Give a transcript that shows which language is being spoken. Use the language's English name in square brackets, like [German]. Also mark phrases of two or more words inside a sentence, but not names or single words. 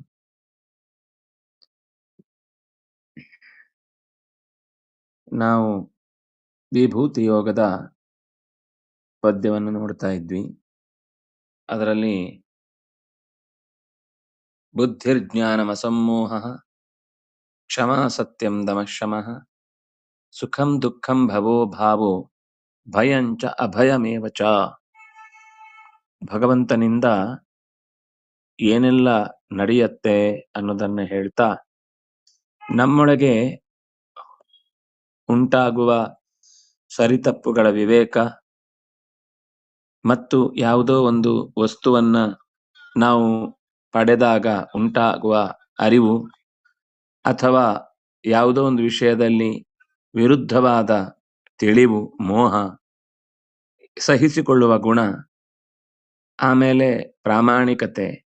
[Kannada] ನಾವು ವಿಭೂತಿ ಯೋಗದ ಪದ್ಯವನ್ನು ನೋಡ್ತಾ ಇದ್ವಿ. [Sanskrit] ಅದರಲ್ಲಿ ಬುದ್ಧಿರ್ಜ್ಞಾನಮಸಮ್ಮೋಹ ಕ್ಷಮಾ ಸತ್ಯಂ ದಮಃ ಶಮಃ ಸುಖಂ ದುಃಖಂ ಭವೋ ಭಾವೋ ಭಯಂಚ ಅಭಯಮೇವ ಚ. [Kannada] ಭಗವಂತನಿಂದ ಏನೆಲ್ಲ ನಡೆಯುತ್ತೆ ಅನ್ನೋದನ್ನ ಹೇಳ್ತಾ, ನಮ್ಮೊಳಗೆ ಉಂಟಾಗುವ ಸರಿತಪ್ಪುಗಳ ವಿವೇಕ ಮತ್ತು ಯಾವುದೋ ಒಂದು ವಸ್ತುವನ್ನ ನಾವು ಪಡೆದಾಗ ಉಂಟಾಗುವ ಅರಿವು, ಅಥವಾ ಯಾವುದೋ ಒಂದು ವಿಷಯದಲ್ಲಿ ವಿರುದ್ಧವಾದ ತಿಳಿವು, ಮೋಹ, ಸಹಿಸಿಕೊಳ್ಳುವ ಗುಣ, ಆಮೇಲೆ ಪ್ರಾಮಾಣಿಕತೆ,